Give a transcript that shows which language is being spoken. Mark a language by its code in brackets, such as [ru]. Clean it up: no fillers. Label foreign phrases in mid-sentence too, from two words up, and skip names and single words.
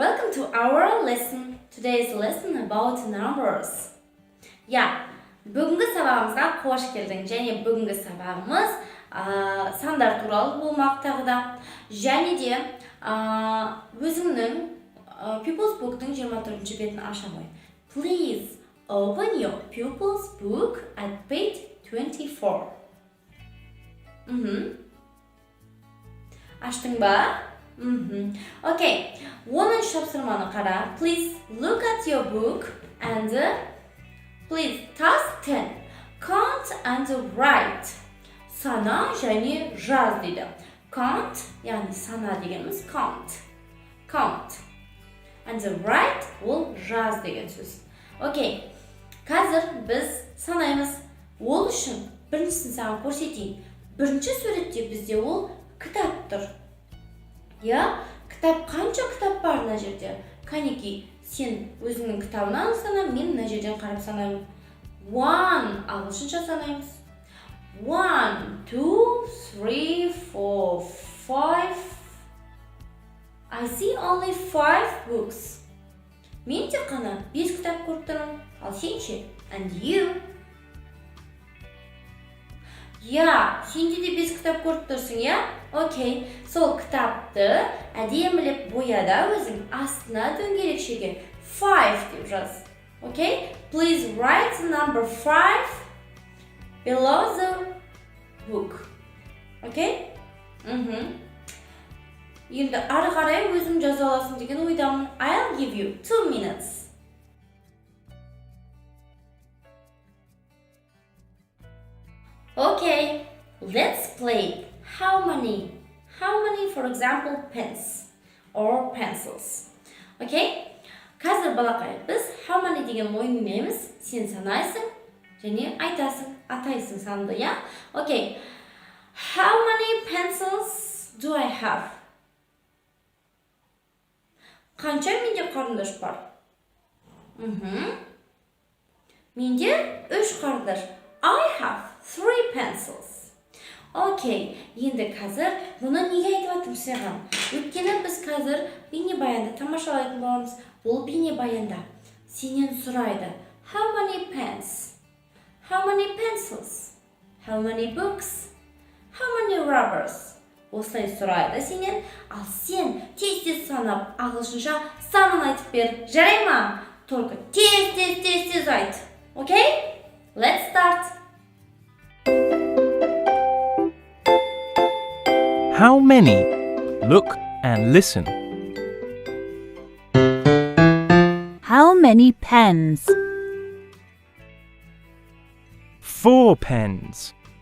[en] Welcome to our lesson. Today's lesson about numbers. [kk] Бүгінгі сабағымызға қош келдің. Және бүгінгі сабағымыз сандар туралы болмақ тағы да. Және де өзіңнің Pupils Book'тың 24-ші бетін аша қой. [en] Please open your Pupils Book at page 24. [kk] Аштың ба? Okay. 10-ші тапсырманы қара. [en] Please look at your book and please task 10. Count and write. [kk] Сана және жаз дейді. Count, яғни сана дегеніміз count. Count. [en] And write [kk] ол жаз деген сөз. Okay. Қазір біз санаймыз. Ол үшін біріншісін саған көрсетейін. Бірінші суретте бізде ол кітап тұр. Кітап қанша кітап бар мына жерде? Қанеки, сен өзіңнің кітабынан сана, мен мына жерден қарап санаймын. 1, ағылшынша санаймыз. 1, 2, 3, 4, 5. [en] I see only 5 books. [kk] Мен тек қана 5 кітап көріп тұрмын. Ал сен ше? [en] And you? [kk] Сенде де 5 кітап көріп тұрсың, Окей, сол кітапты әдемілеп бояда өзің астына дөңгелекшеге 5 деп жаз. Окей? [en] Please write the number 5 below the book. [kk] Окей? Енді ары қарай өзің жаза аласың деген ойдамын. [en] I'll give you 2 minutes. Okay, let's play. How many, for example, pens or pencils? [kk] Okay? Қазір балақай, біз [en] how many [kk] деген ойын ойнаймыз. Сен санайсың және айтасың, атайсың санды, [en] Okay. How many pencils do I have? [kk] Қанша менде қарындаш бар? Менде 3 қарындаш. [en] I have 3 pencils. [kk] Окей, енді қазір бұны неге айтып атым саған? Өйткені біз қазір бейнебаянды тамашалайтын боламыз. Бұл бейнебаянда сенен сұрайды. [en] How many pens? How many pencils? How many books? How many rubbers? [kk] Осылай сұрайды сенен, ал сен тез санап, ағылшынша санын айтып бер. Жарай ма? Только тез айт. Окей? [en] Let's start. How many? Look and listen. How many pens? 4 pens.